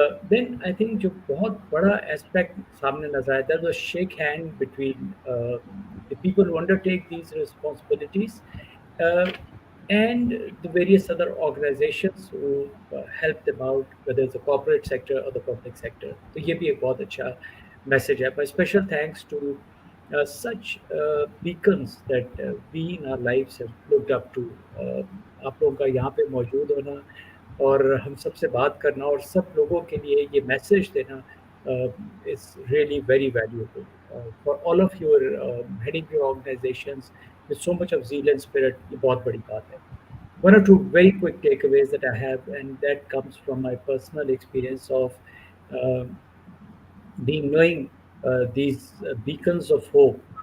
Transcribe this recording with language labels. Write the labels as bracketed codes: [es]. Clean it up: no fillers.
[en] Then I think [hi] जो बहुत बड़ा aspect सामने नजर आया, [en] that was shake hand between the people who undertake these responsibilities and the various other organizations who help them out, whether it's the corporate sector or the public sector. [hi] तो ये भी एक बहुत अच्छा message है. [en] But special thanks to such beacons that we in our lives have looked up to. [hi] आप लोगों का यहाँ पे मौजूद होना और हम सबसे बात करना और सब लोगों के लिए ये मैसेज देना [en] is really very valuable. For all of your heading your organizations with so much of zeal and spirit, [hi] ये बहुत बड़ी बात है. [en] One or two very quick takeaways that I have, and that comes from my personal experience of being knowing these beacons of hope.